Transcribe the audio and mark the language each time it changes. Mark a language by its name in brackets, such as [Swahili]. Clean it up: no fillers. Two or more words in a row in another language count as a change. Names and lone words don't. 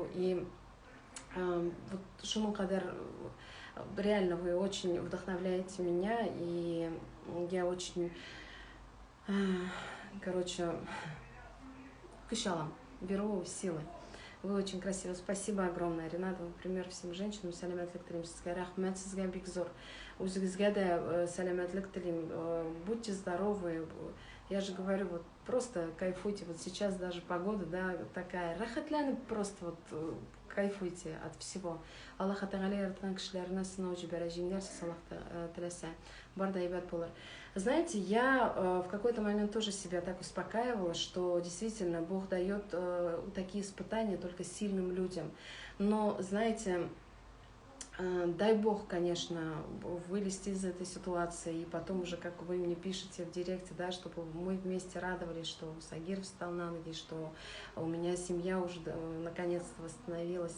[Russian] И вот Шуму Кадар, реально вы очень вдохновляете меня. И я очень, короче, кышала. Беру силы. Вы очень красивы. Спасибо огромное, Ренат. Вы пример всем женщинам. [Tatar] Сәлемәтлек телим сезгә. Рахмәт сезгә бик зур. Үзегезгә дә сәлемәтлек телим. [Russian] Будьте здоровы. Я же говорю, вот просто кайфуйте. Вот сейчас даже погода, да, такая. Рахатлянып просто вот кайфуйте от всего. [Tatar] Аллах Тағала яраткан кешеләрне сынау җибәрә, җиңәрсез Аллах теләсә. Бар да әйбәт булыр. [Russian] Знаете, я в какой-то момент тоже себя так успокаивала, что действительно Бог дает такие испытания только сильным людям. Но, знаете, дай Бог, конечно, вылезти из этой ситуации, и потом уже, как вы мне пишете в директе, да, чтобы мы вместе радовались, что Сагир встал на ноги, что у меня семья уже наконец-то восстановилась.